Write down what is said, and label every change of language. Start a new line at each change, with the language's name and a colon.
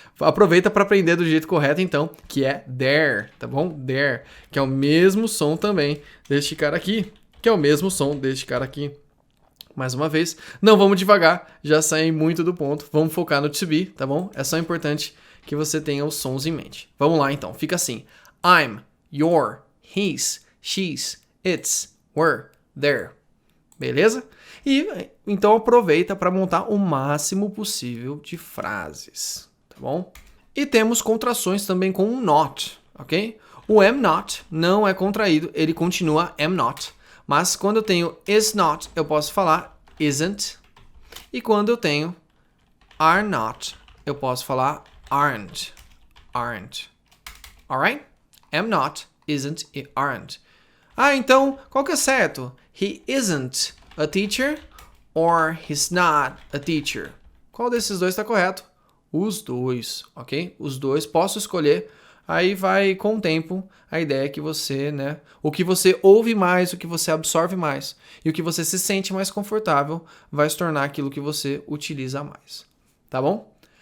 Portuguese: Aproveita para aprender do jeito correto então, que é there, tá bom? There, que é o mesmo som também deste cara aqui, que é o mesmo som deste cara aqui. Mais uma vez, não vamos devagar, já saí muito do ponto, vamos focar no to be, tá bom? É só importante que você tenha os sons em mente. Vamos lá então, fica assim.
English: I'm, your, his, she's, it's, were, there.
Portuguese: Beleza? E então aproveita para montar o máximo possível de frases, tá bom? E temos contrações também com o not, ok? O am not não é contraído, ele continua am not. Mas quando eu tenho is not, eu posso falar isn't. E quando eu tenho are not, eu posso falar aren't.
English: Aren't. Alright? Am not, isn't e aren't.
Portuguese: Então, qual que é certo?
English: He isn't a teacher or he's not a teacher.
Portuguese: Qual desses dois está correto? Os dois, ok? Os dois, posso escolher. Aí vai, com o tempo, a ideia é que você, né? O que você ouve mais, o que você absorve mais e o que você se sente mais confortável vai se tornar aquilo que você utiliza mais. Tá bom?